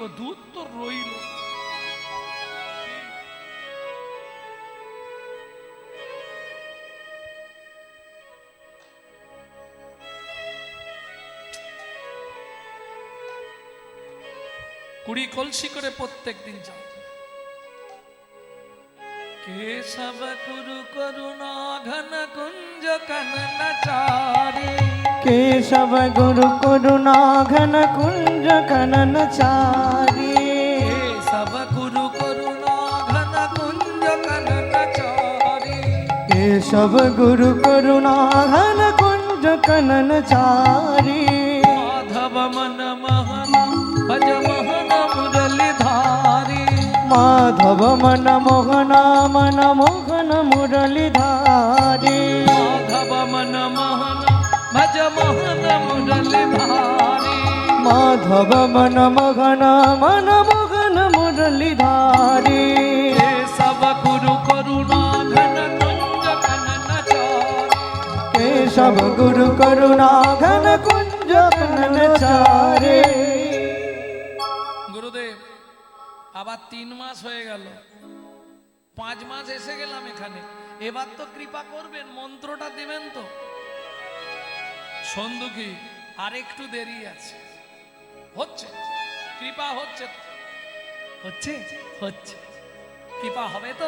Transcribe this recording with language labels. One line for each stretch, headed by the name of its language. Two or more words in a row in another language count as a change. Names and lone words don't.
Bangla: দুধ তো রইল। কুড়ি কলসি করে প্রত্যেক দিন যাও।
Hindi: केशव गुरु करुणा घन कुंज काननचारी, केशव गुरु करुणा घन कुंज कननचारी, केशव गुरु करुणा घन कुंज काननचारी, केशव गुरु करुणा घन कुंज कननचारी, माधव मन मोहन भज मोहन मुरलीधारी, माधव मन मोहन मन मोहन मुरलीधारी, माधव मन मोहन भज मोहन मुरलीधारी, माधव मन मोहन मन मोहन मुरलीधारी, केशव गुरु करुणा घन कुंज कननचारी। केशव गुरु करुणा घन कुंज कननचारी।
Bangla: গুরুদেব আবার 3 মাস হয়ে গেল, 5 মাস এসে গেলাম এখানে, এবার তো কৃপা করবেন, মন্ত্রটা দিবেন তো? সন্দুকি আর একটু দেরি আছে, হচ্ছে কৃপা, হচ্ছে হচ্ছে হচ্ছে কৃপা হবে তো?